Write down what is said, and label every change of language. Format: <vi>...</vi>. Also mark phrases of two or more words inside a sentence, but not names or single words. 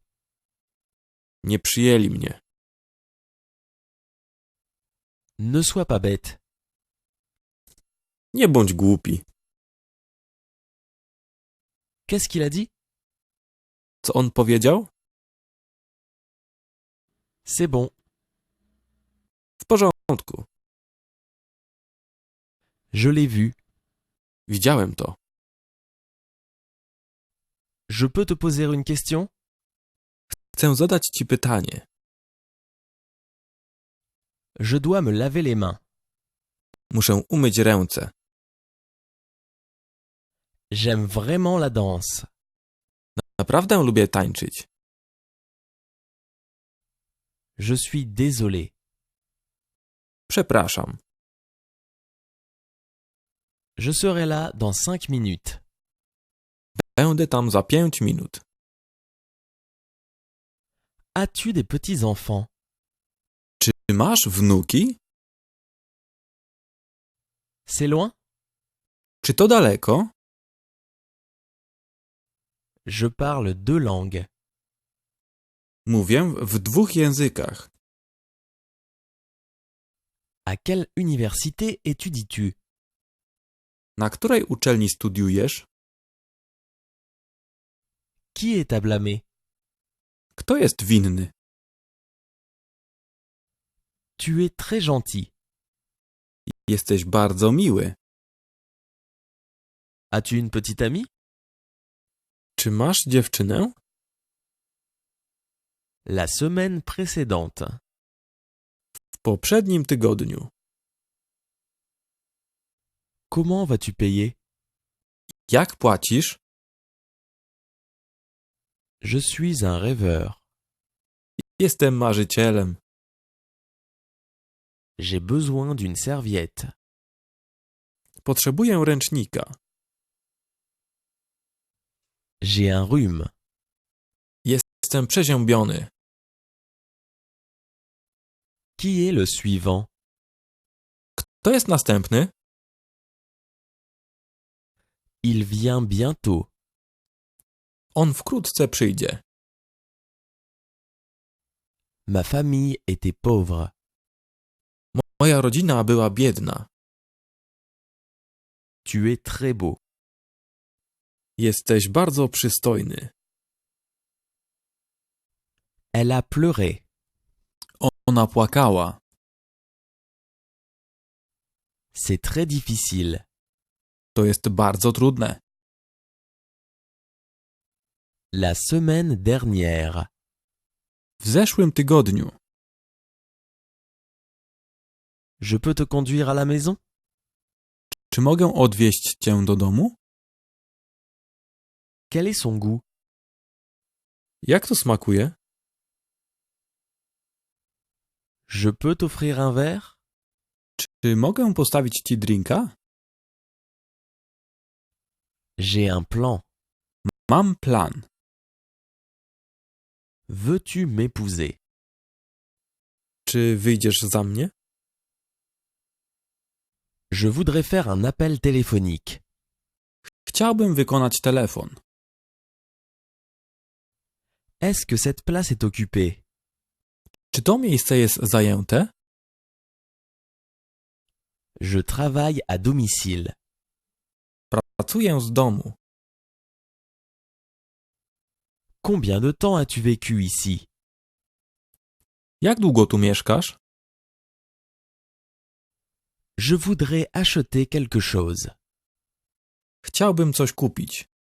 <pl>Nie przyjęli mnie.</pl> <fr>Ne sois pas bête.</fr> <pl>Nie bądź głupi.</pl> <fr>Qu'est-ce qu'il a dit?</fr> <pl>Co on powiedział?</pl> <fr>C'est bon.</fr> <pl>W porządku.</pl> <fr>Je l'ai vu.</fr> <pl>Widziałem to.</pl> <fr>Je peux te poser une question?</fr> <pl>Chcę zadać ci pytanie.</pl> <fr>Je dois me laver les mains.</fr> <pl>Muszę umyć ręce.</pl> <fr>J'aime vraiment la danse.</fr> <pl>Naprawdę lubię tańczyć.</pl> <fr>Je suis désolé.</fr> <pl>Przepraszam.</pl> <fr>Je serai là dans 5 minutes.</fr> <pl>Będę tam za 5 minut.</pl> <fr>As-tu des petits-enfants?</fr> <pl>Czy masz wnuki?</pl> <fr>C'est loin?</fr> <pl>Czy to daleko?</pl> <fr>Je parle 2 langues.</fr> <pl>Mówię w 2 językach.</pl> <fr>À quelle université étudies-tu?</fr> <pl>Na której uczelni studiujesz?</pl> <fr>Qui est à blâmer?</fr> <pl>Kto jest winny?</pl> <fr>Tu es très gentil.</fr> <pl>Jesteś bardzo miły.</pl> <fr>As-tu une petite amie?</fr> <pl>Czy masz dziewczynę?</pl> <fr>La semaine précédente.</fr> <pl>W poprzednim tygodniu.</pl> <fr>Comment vas-tu payer?</fr> <pl>Jak płacisz?</pl> <fr>Je suis un rêveur.</fr> <pl>Jestem marzycielem.</pl> <fr>J'ai besoin d'une serviette.</fr> <pl>Potrzebuję ręcznika.</pl> <fr>J'ai un rhume.</fr> <pl>Jestem przeziębiony.</pl> <fr>Qui est le suivant?</fr> <pl>Kto jest następny?</pl> <fr>Il vient bientôt.</fr> <pl>On wkrótce przyjdzie.</pl> <fr>Ma famille était pauvre.</fr> <pl>Moja rodzina była biedna.</pl> <fr>Tu es très beau.</fr> <pl>Jesteś bardzo przystojny.</pl> <fr>Elle a pleuré.</fr> <pl>Ona płakała.</pl> <fr>C'est très difficile.</fr> <pl>To jest bardzo trudne.</pl> <fr>La semaine dernière.</fr> <pl>W zeszłym tygodniu.</pl> <fr>Je peux te conduire à la maison?</fr> <pl>Czy mogę odwieźć cię do domu?</pl> <fr>Quel est son goût?</fr> <pl>Jak to smakuje?</pl> <fr>Je peux t'offrir un verre?</fr> <pl>Czy mogę postawić ci drinka?</pl> <fr>J'ai un plan.</fr> <pl>Mam plan.</pl> <fr>Veux-tu m'épouser?</fr> <pl>Czy wyjdziesz za mnie?</pl> <fr>Je voudrais faire un appel téléphonique.</fr> <pl>Chciałbym wykonać telefon.</pl> <fr>Est-ce que cette place est occupée?</fr> <pl>Czy to miejsce jest zajęte?</pl> <fr>Je travaille à domicile.</fr> <pl>Pracuję z domu.</pl> <fr>Combien de temps as-tu vécu ici?</fr> <pl>Jak długo tu mieszkasz?</pl> <fr>Je voudrais acheter quelque chose.</fr> <pl>Chciałbym coś kupić.</pl>